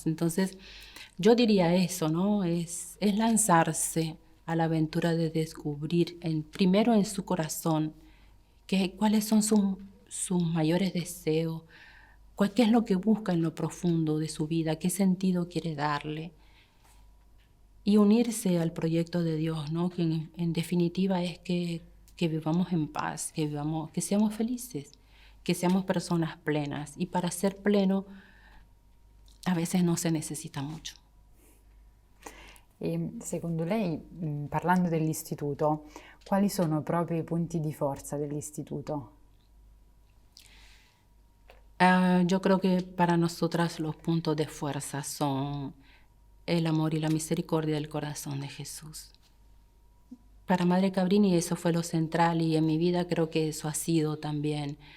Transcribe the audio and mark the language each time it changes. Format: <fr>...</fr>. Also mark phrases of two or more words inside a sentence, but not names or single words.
<es>Entonces, yo diría eso, ¿no? Es lanzarse a la aventura de descubrir primero en su corazón cuáles son sus mayores deseos, qué es lo que busca en lo profundo de su vida, qué sentido quiere darle. Y unirse al proyecto de Dios, ¿no? Que en definitiva es que vivamos en paz, que seamos felices, que seamos personas plenas. Y para ser pleno, a veces no se necesita mucho.</es> <it>E secondo lei, parlando dell'istituto, quali sono proprio i punti di forza dell'istituto?</it> <es>Yo creo que para nosotras los puntos de fuerza son el amor y la misericordia del corazón de Jesús. Para Madre Cabrini eso fue lo central y en mi vida creo que eso ha sido también.</es>